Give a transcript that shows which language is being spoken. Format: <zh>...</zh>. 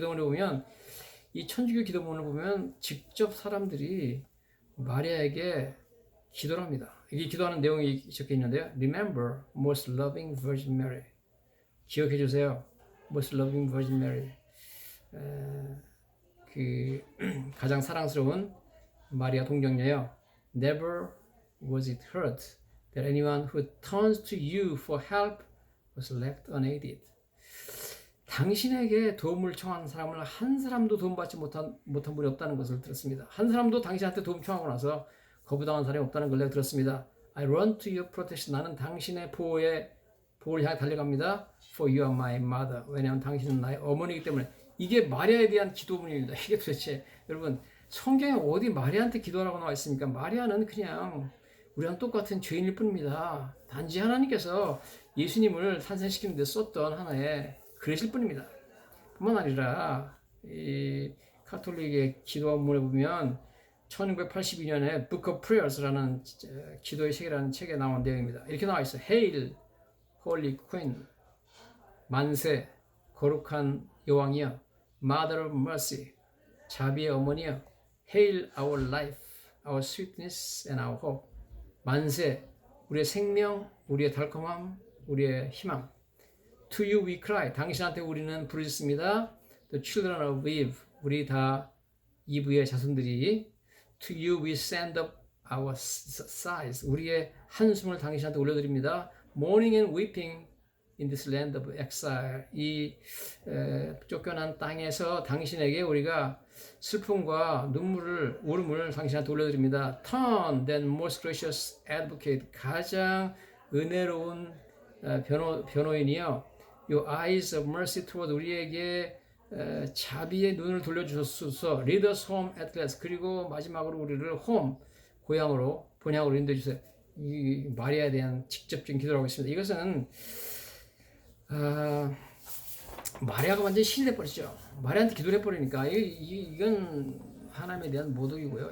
<ko>기도문에 보면, 이 천주교 기도문을 보면 직접 사람들이 마리아에게 기도를 합니다. 이게 기도하는 내용이 적혀 있는데요.</ko> <en>Remember, most loving Virgin Mary.</en> <ko>기억해 주세요.</ko> <en>Most loving Virgin Mary.</en> <ko>그 가장 사랑스러운 마리아 동정녀여.</ko> <en>Never was it heard that anyone who turns to you for help was left unaided.</en> <ko>당신에게 도움을 청한 사람을 한 사람도 도움받지 못한 분이 없다는 것을 들었습니다. 한 사람도 당신한테 도움 청하고 나서 거부당한 사람이 없다는 걸 내가 들었습니다.</ko> <en>I run to your protection.</en> <ko>나는 당신의 보호를 향해 달려갑니다.</ko> <en>For you are my mother.</en> <ko>왜냐하면 당신은 나의 어머니이기 때문에. 이게 마리아에 대한 기도문입니다. 이게 도대체 여러분 성경에 어디 마리아한테 기도하라고 나와 있습니까? 마리아는 그냥 우리랑 똑같은 죄인일 뿐입니다. 단지 하나님께서 예수님을 탄생시키는 데 썼던 하나의 그릇일 뿐입니다. 뿐만 아니라 이 카톨릭의 기도문에 보면 1982년에 Book of Prayers라는 기도의 책이라는 책에 나온 내용입니다. 이렇게 나와 있어요.</ko> <en>Hail, Holy Queen,</en> <ko>만세, 거룩한 여왕이여,</ko> <en>Mother of Mercy,</en> <ko>자비의 어머니여,</ko> <en>Hail our life, our sweetness and our hope.</en> <ko>만세, 우리의 생명, 우리의 달콤함, 우리의 희망.</ko> <en>To you we cry.</en> <ko>당신한테 우리는 부르짖습니다.</ko> <en>The children of Eve.</en> <ko>우리 다 이브의 자손들이.</ko> <en>To you we send up our sighs.</en> <ko>우리의 한숨을 당신한테 올려드립니다.</ko> <en>Mourning and weeping in this land of exile.</en> <ko>이 쫓겨난 땅에서 당신에게 우리가 슬픔과 울음을 당신한테 올려드립니다.</ko> <en>Turn, then most gracious advocate.</en> <ko>가장 은혜로운 변호인이여.</ko> <en>Your eyes of mercy toward</en> <ko>우리에게 자비의 눈을 돌려주소서.</ko> <en>Lead us home at last.</en> <ko>그리고 마지막으로 우리를 home, 고향으로, 본향으로 인도해주세요. 이 마리아에 대한 직접적인 기도를 하고 있습니다. 이것은 마리아가 완전히 신이 돼버리죠. 마리아한테 기도를 해버리니까 이건 하나님에 대한 모독이고요.</ko>